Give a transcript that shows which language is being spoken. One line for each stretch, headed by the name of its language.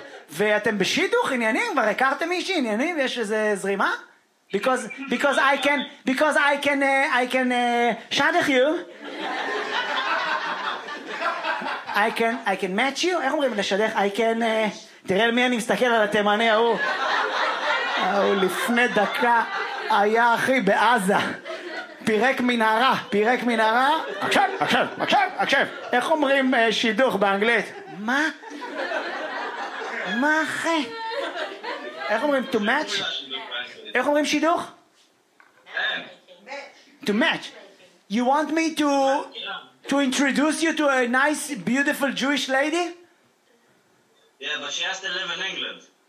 Hebrew: ואתם בשידוך, עניינים, כבר הכרתם מישהי, עניינים, יש איזה זרימה?
English: Because I can shadow you. I can match you.
Hebrew: איך אומרים לשדך?
English: I can...
Hebrew: תראה למי אני מסתכל על התימני ההוא. הוא לפני דקה היה אחי בעזה. פירק מנהרה. עכשיו. איך אומרים שידוך באנגלית? מה? מה אחי? איך אומרים
English: to match?
Hebrew: איך אומרים שידוך?
English: To match. You want me to introduce you to a nice, beautiful Jewish lady? Yeah, but she has to live in England.